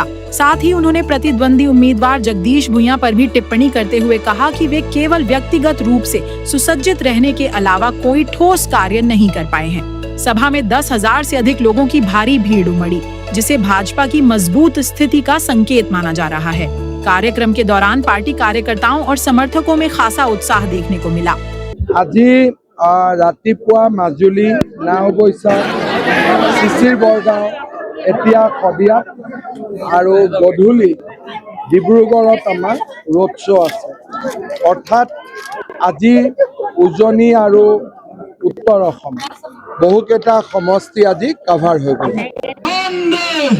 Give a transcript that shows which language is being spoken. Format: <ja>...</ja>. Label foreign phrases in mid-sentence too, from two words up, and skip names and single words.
<hi>साथ ही उन्होंने प्रतिद्वंदी उम्मीदवार जगदीश भुइयां पर भी टिप्पणी करते हुए कहा कि वे केवल व्यक्तिगत रूप से सुसज्जित रहने के अलावा कोई ठोस कार्य नहीं कर पाए हैं। सभा में 10,000 से अधिक लोगों की भारी भीड़ उमड़ी, जिसे भाजपा की मजबूत स्थिति का संकेत माना जा रहा है। कार्यक्रम के दौरान पार्टी कार्यकर्ताओं और समर्थकों में खासा उत्साह देखने को मिला।</hi> <as>আজি रातिपुआ মাজুলী नावबৈছা শিশিৰ বৰগাঁও এতিয়া খদিয়া আৰু গধূলি ডিব্ৰুগড়ত আমাৰ ৰোড শ্ব' আছে। অৰ্থাৎ আজি উজনি আৰু উত্তৰ অসম বহুকেইটা সমষ্টি আজি কাভাৰ হৈ গ'ল।</as>